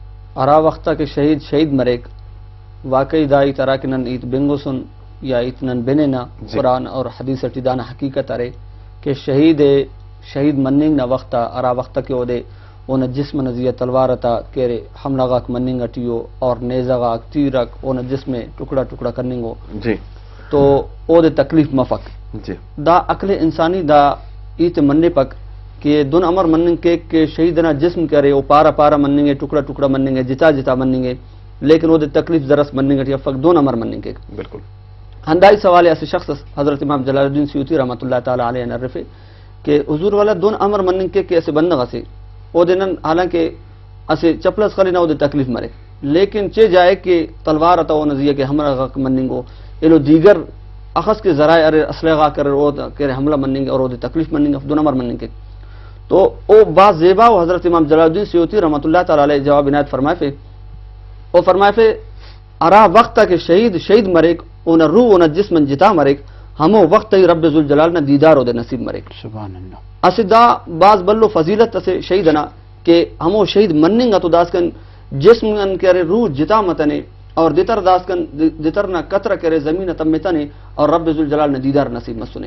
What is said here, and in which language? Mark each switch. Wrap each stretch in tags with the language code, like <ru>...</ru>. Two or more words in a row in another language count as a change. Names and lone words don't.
<brh>ارا وقتا کے شہید مریک واقعی دائی تراکنن ایت بنگوسن یا اتنن بننا قرآن اور حدیث ٹیدانا حقیقت ارے کہ شہید مننگ نہ وقتا ارا وقتا کے اودے اونا جسم نزیہ تلوارتا کہرے حملہ غاک مننگ اٹیو اور نیزہ غاک تیرک اونا جسم ٹکڑا ٹکڑا کرننگو جی تو اودے تکلیف مفق جی دا عقل انسانی دا ایت مننے پک کہ دون امر مننگ کے شہیدنا جسم کرے او پارا پارا مننگے ٹکڑا ٹکڑا مننگے جتا جتا مننگے لیکن وہ تکلیف ذرس مننگ اٹھی فق دون امر مننگ کے بالکل ہندائی سوال ایسے شخص حضرت امام جلال الدین سیوطی</brh> <ar>رحمۃ اللہ تعالی علیہ</ar> <brh>نرفے کہ حضور والا دون امر مننگ کے ایسے بندہ سے او دینن حالانکہ اسے چپلس خلی نہ او دے تکلیف مرے لیکن چے جائے کہ تلوار اتا او نزیہ کہ ہمرا غک مننگو ایلو دیگر اخذ کے ذرائع ارے اسلحہ کر او کہ حملہ مننگ اور او دے تکلیف مننگ دون امر مننگ کے تو او با زیبا و حضرت امام جلال الدین سیوطی</brh> <ar>رحمۃ اللہ تعالی علیہ</ar> <ur>جواب عنایت فرمائے</ur> <brh>فے ارا وقت کہ شہید مریک اونا روح اونا جسم جتا مریک ہمو وقت ہی رب ذوالجلال نہ دیدار او دے نصیب مریک</brh> <ar>سبحان اللہ</ar> <brh>اسدا بعض بلو فضیلت اسے شہیدنا کہ ہمو شہید مننگ تو داس کن جسم ان کرے روح جتا متنے اور دتر داس کن دترنا قطر کرے زمین تمتنے اور رب ذوالجلال نہ دیدار نصیب مسنے</brh>